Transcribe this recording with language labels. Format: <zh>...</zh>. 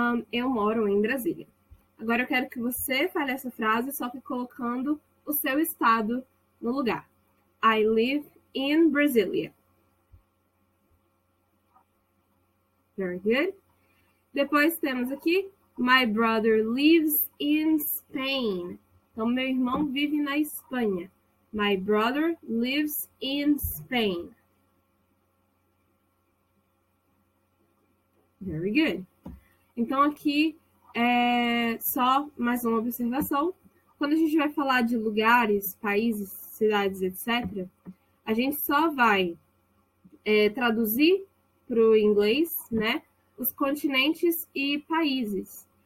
<pt>Eu moro em Brasília. Agora eu quero que você fale essa frase, só que colocando o seu estado no lugar.</pt> <en>I live in Brasília. Very good.</en> <pt>Depois temos aqui,</pt> <en>my brother lives in Spain.</en> <pt>Então, meu irmão vive na Espanha.</pt> <en>My brother lives in Spain. Very good.</en> <pt>Então, aqui só mais uma observação. Quando a gente vai falar de lugares, países, cidades, etc., a gente só vai traduzir para o inglês, né, os continentes e países.</pt>